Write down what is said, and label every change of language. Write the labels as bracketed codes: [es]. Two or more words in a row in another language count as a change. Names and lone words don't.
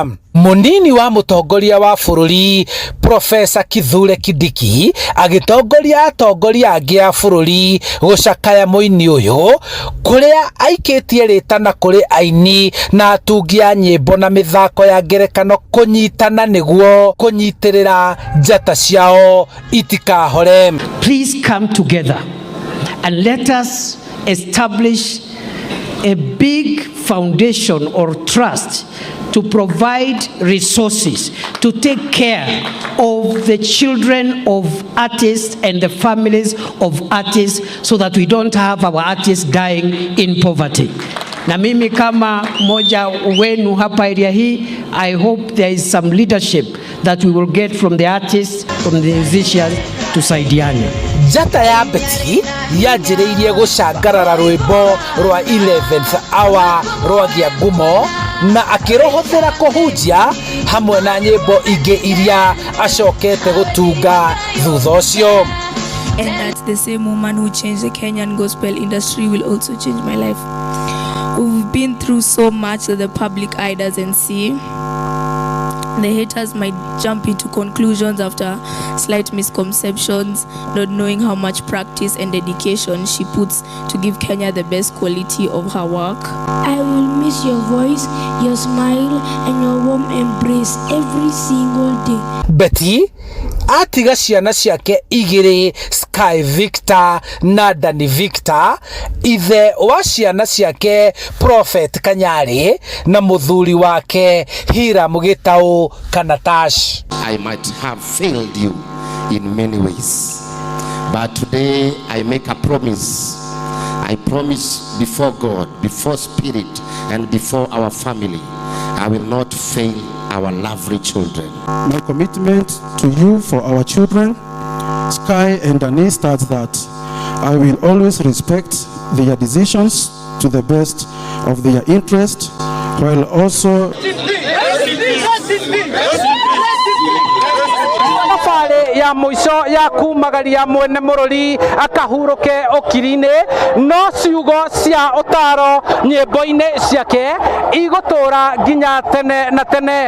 [ki] Mũnini wa mũtongoria wa bũrũri Profesa Kithure Kindiki agĩtongoria atongoria angĩ a bũrũri gũcakaya mũini ũyũ, kũrĩa aikĩtie rĩtana kũrĩ aini na atungi a nyĩmbo na mĩthako ya ngerekano kũnyitana nĩguo kũnyitĩrĩra njata ciao itikahore. [en] Please come together and let us establish a big foundation or trust to provide resources to take care of the children of artists and the families of artists so that we don't have our artists dying in poverty. [sw] Na mimi kama moja wenu hapa area hii, [en] I hope there is some leadership that we will get from the artists, from the musicians to saidiane. [ki] Njata ya Betty yanjĩrĩirie gũcangarara rwĩmbo rwa 11th hour rwa Kiambu na akĩrohothera kũhunjia hamwe na nyĩmbo ingĩ iria acokete gũtunga thutha ũcio. [en] And that's the same woman who changed the Kenyan gospel industry will also change my life. We've been through so much that the public eye doesn't see. The haters might jump into conclusions after slight misconceptions, not knowing how much practice and dedication she puts to give Kenya the best quality of her work. I will miss your voice, your smile, and your warm embrace every single day. [ki] Betty atiga ciana ciake igĩrĩ, Sky Victor na Dani Victor, ithe wa ciana ciake Prophet Kanyari na mũthuri wake Hira Mũgĩtaũ kana Tash. [en] I might have failed you in many ways, but today I make a promise. I promise before God, before Spirit, and before our family, I will not fail our lovely children. My commitment to you for our children, Sky and Dani, starts that I will always respect their decisions to the best of their interest, while also [ki] ya mũico ya kumagaria mwene mũrũri akahurũke ũkiri-inĩ, no ciugo cia ũtaro nyĩmbo-inĩ ciake igũtũra nginya tene na tene.